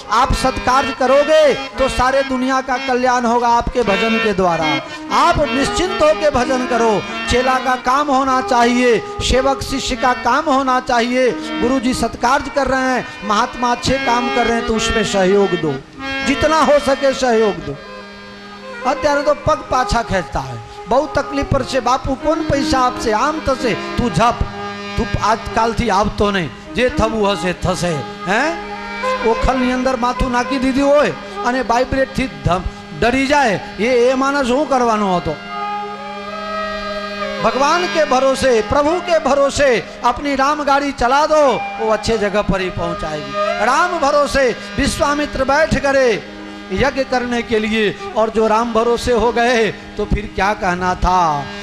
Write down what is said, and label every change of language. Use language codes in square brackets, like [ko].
[hi] आप सत्कार्य करोगे तो सारे दुनिया का कल्याण होगा आपके भजन के द्वारा। आप निश्चिंत होकर भजन करो। चेला का काम होना चाहिए, सेवक शिष्य का काम होना चाहिए। गुरु जी सत्कार्य कर रहे हैं, महात्मा अच्छे काम कर रहे हैं, तो उसमें सहयोग दो, जितना हो सके सहयोग दो। [gu] અત્યારે તો પગ પાછા ખેંચતા હોય, બહુ તકલીફ પડશે બાપુ, કોણ પૈસા આપશે, આમ થશે, તું જપ, તું આજકાલથી આવતો નહીં, જે થવું હશે થશે। હે ઓખલની અંદર માથું નાખી દીધું હોય અને વાઇબ્રેટથી ડરી જાય, એ માણસ શું કરવાનો હતો? [hi] भगवान के भरोसे, प्रभु के भरोसे अपनी राम गाड़ी चला दो, वो अच्छे जगह पर ही पहुंचाएगी। राम भरोसे विश्वामित्र बैठ गए यज्ञ करने के लिए, और जो राम भरोसे हो गए तो फिर क्या कहना था।